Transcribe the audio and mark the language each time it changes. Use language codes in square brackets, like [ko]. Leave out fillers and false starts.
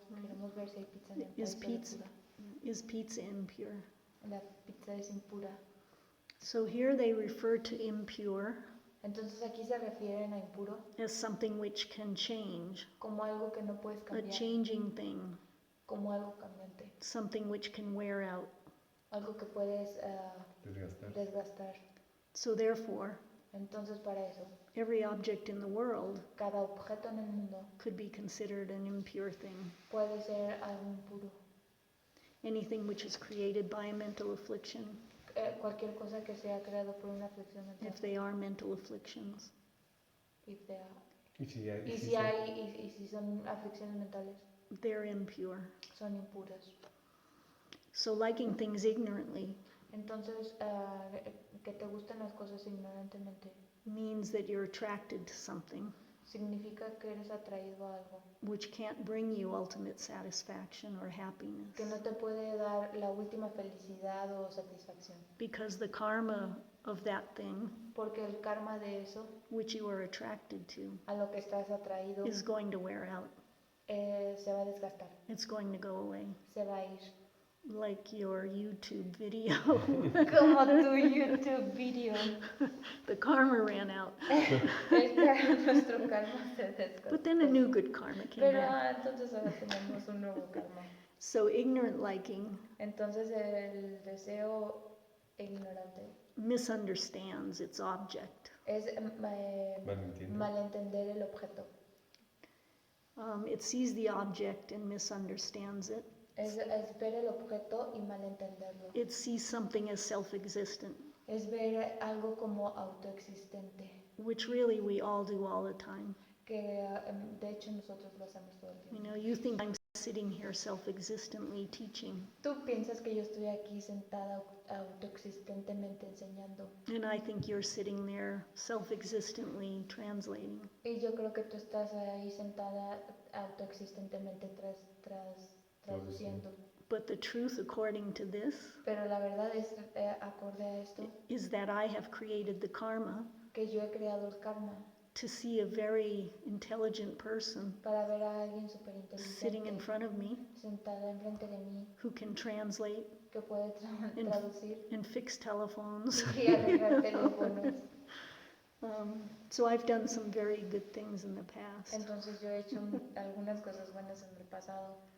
[es] Queremos ver si hay pizza en el paraíso de Buda. [en] Is pizza impure? [es] La pizza es impura. [en] So here they refer to impure [es] Entonces aquí se refieren a impuro [en] as something which can change, [es] como algo que no puedes [en] a [es] cambiar, [en] changing thing, [es] como algo cambiante, [en] something which can wear out. [es] algo que puedes desgastar. [en] So therefore, [es] Entonces para eso, [en] every object in the world [es] cada objeto en el mundo [en] could be considered an impure thing. [es] puede ser algo impuro. [en] Anything which is created by a mental affliction, [es] Cualquier cosa que sea creado por una aflicción mental. [en] if they are mental afflictions. If they are. [es] Y si Si son aflicciones mentales, [en] They're impure. [es] son impuras. [en] So liking things ignorantly [es] Entonces, que te gusten las cosas ignorantemente [en] means that you're attracted to something [es] significa que eres atraído a algo [en] which can't bring you ultimate satisfaction or happiness. [es] que no te puede dar la última felicidad o satisfacción. [en] Because the karma of that thing [es] Porque el karma de eso, [en] which you are attracted to [es] a lo que estás atraído, [en] is going to wear out. [es] se va a desgastar, [en] It's going to go away. [es] se va a ir. [en] Like your YouTube video. [es] Como tu YouTube video. [en] The karma ran out. [es] Nuestro karma se desgastó. [en] But then a new good karma came [es] Pero [en] back. [es] entonces ahora tenemos un nuevo karma. [en] So ignorant liking [es] Entonces el deseo ignorante [en] misunderstands its object. [es] es Malentiende. malentender el objeto. [en] It sees the object and misunderstands it. [es] Es ver el objeto y malentenderlo. [en] It sees something as self-existent, [es] Es ver algo como autoexistente. [en] which really we all do all the time. [es] Que de hecho nosotros lo hacemos todo el [en] You [es] tiempo. [en] know, you think I'm sitting here self-existently teaching, [es] Tú piensas que yo estoy aquí sentada autoexistentemente enseñando. [en] and I think you're sitting there self-existently translating. [es] Y yo creo que tú estás ahí sentada autoexistentemente traduciendo. [en] But the truth, according to this, [es] Pero la verdad es, acorde a esto, [en] is that I have created the karma [es] que yo he creado el karma [en] to see a very intelligent person [es] para ver a alguien súper [en] sitting in [es] inteligente [en] front of me [es] sentada enfrente de mí [en] who can translate [es] que puede traducir [en] and fix telephones. [es] y arreglar teléfonos. [en] So I've done some very good things in the past. [es] Entonces yo he hecho algunas cosas buenas en el pasado.